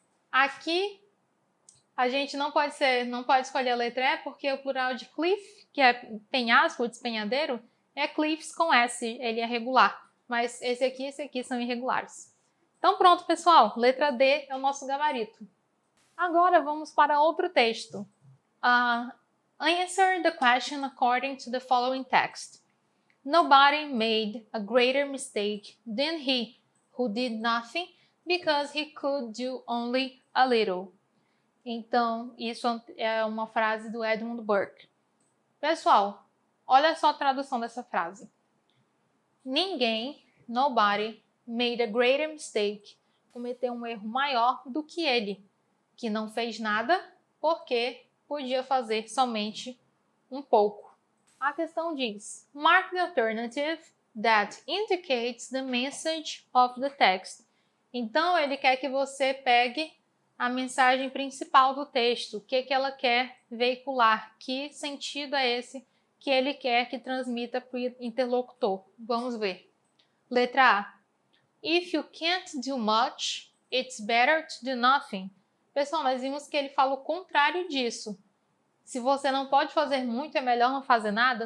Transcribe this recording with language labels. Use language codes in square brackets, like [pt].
[pt] Aqui, a gente não pode escolher a letra E, porque o plural de cliff, que é penhasco, despenhadeiro, é cliffs com S, ele é regular. Mas esse aqui são irregulares. Então pronto, pessoal, letra D é o nosso gabarito. Agora vamos para outro texto. [en] Answer the question according to the following text. Nobody made a greater mistake than he who did nothing because he could do only a little. [pt] Então, isso é uma frase do Edmund Burke. Pessoal, olha só a tradução dessa frase. Ninguém, nobody, [en] made a greater mistake, [pt] cometeu um erro maior do que ele, que não fez nada porque podia fazer somente um pouco. A questão diz: [en] mark the alternative that indicates the message of the text. [pt] Então, ele quer que você pegue a mensagem principal do texto, o que ela quer veicular, que sentido é esse que ele quer que transmita para o interlocutor. Vamos ver. Letra A. [en] If you can't do much, it's better to do nothing. [pt] Pessoal, nós vimos que ele fala o contrário disso. Se você não pode fazer muito, é melhor não fazer nada?